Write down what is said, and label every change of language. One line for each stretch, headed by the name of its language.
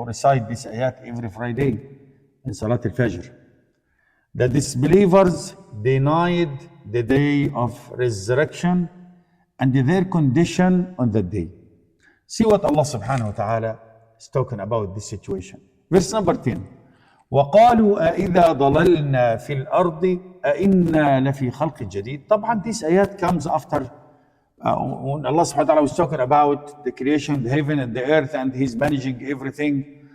English: We recite this ayat every Friday in Salat al-Fajr. The disbelievers denied the day of resurrection and their condition on that day. See what Allah subhanahu wa ta'ala is talking about this situation. Verse number 10.
Arabic: وقالوا أإذا ضللنا في الأرض أإنا لفي خلق جديد. طبعا
English: this ayat comes after when Allah subhanahu wa ta'ala was talking about the creation of the heaven and the earth and He's managing everything.